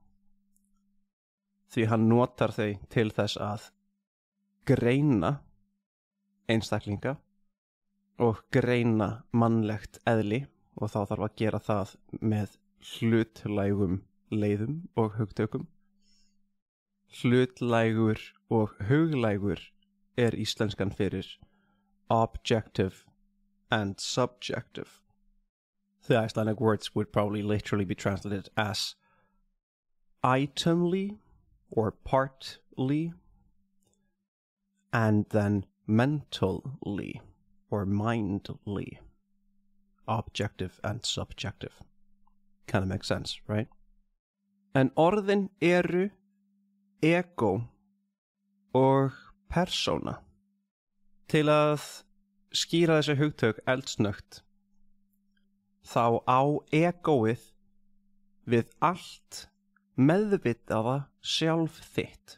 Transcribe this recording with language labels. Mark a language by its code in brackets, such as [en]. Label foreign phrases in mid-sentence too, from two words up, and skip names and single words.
[is] því hann notar þau til þess að greina einstaklinga og greina mannlegt eðli, og þá þarf að gera það með hlutlægum leiðum og hugtökum. Hlutlægur og huglægur íslenskan fyrir [en] objective and subjective. The Icelandic words would probably literally be translated as itemly or partly, and then mentally or mindly. Objective and subjective. Kind of makes sense, right? [is] En orðin ego og persóna. Til að skýra þessi hugtök eldsnögt, þá á egoið við allt meðvitaða sjálf þitt.